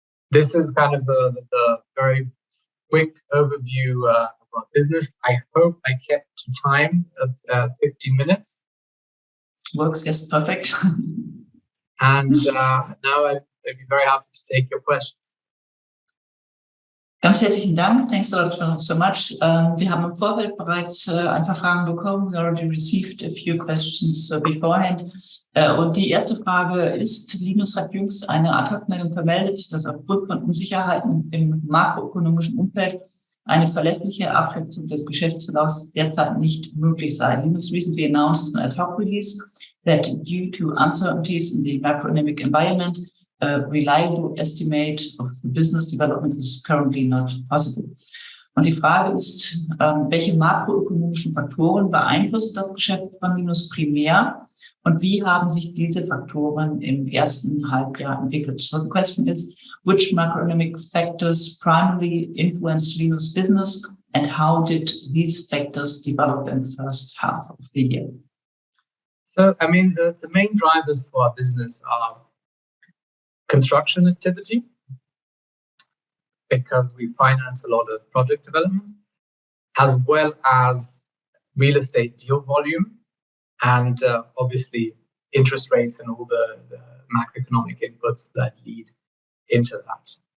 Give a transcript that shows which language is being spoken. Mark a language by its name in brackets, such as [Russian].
[English] This is kind of the very quick overview of our business. I hope I kept to time of 15 minutes. Works, yes, perfect. And now I'd be very happy to take your questions. [German] Ganz herzlichen Dank. [English] Thanks so much. [German] Wir haben im Vorfeld bereits ein paar Fragen bekommen. [English] We already received a few questions beforehand. [German] Und die erste Frage ist, Linus hat jüngst eine Ad-Hoc-Meldung vermeldet, dass aufgrund von Unsicherheiten im makroökonomischen Umfeld eine verlässliche Abschätzung des Geschäftsverlaufs derzeit nicht möglich sei. [English] Linus recently announced an ad-hoc release that due to uncertainties in the macroeconomic environment, a reliable estimate of the business development is currently not possible. [German] Und die Frage ist, welche makroökonomischen Faktoren beeinflussen das Geschäft von Linus primär und wie haben sich diese Faktoren im ersten Halbjahr entwickelt? [English] So the question is, which macroeconomic factors primarily influence Linus' business and how did these factors develop in the first half of the year? So, I mean, the main drivers for our business are construction activity, because we finance a lot of project development, as well as real estate deal volume, and obviously interest rates and all the macroeconomic inputs that lead into that.